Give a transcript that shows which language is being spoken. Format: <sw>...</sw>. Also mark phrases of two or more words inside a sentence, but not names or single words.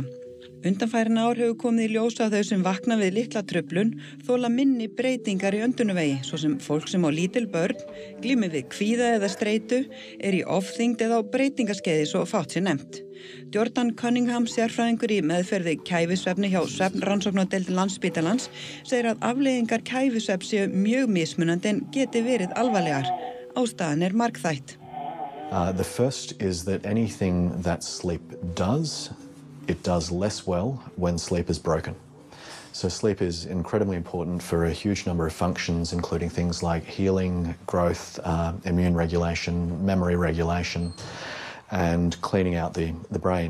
<is>Undanfærin ár hefur komið í ljós að þau sem vakna við litla truflun þola minni breytingar í öndunarvegi, svo sem fólk sem á lítil börn, glímir við kvíða eða streitu, í ofþyngd eða á breytingaskeiði svo fátt sé nefnt. Jordan Cunningham, sérfræðingur í meðferði kæfisvefni hjá svefnrannsóknardeild Landspítalans, segir að afleiðingar kæfisvefns séu mjög mismunandi en geti verið alvarlegar. Ástæðan margþætt.</is> <en>The first is that anything that sleep does, it does less well when sleep is broken. So sleep is incredibly important for a huge number of functions, including things like healing, growth, immune regulation, memory regulation, and cleaning out the brain.</en>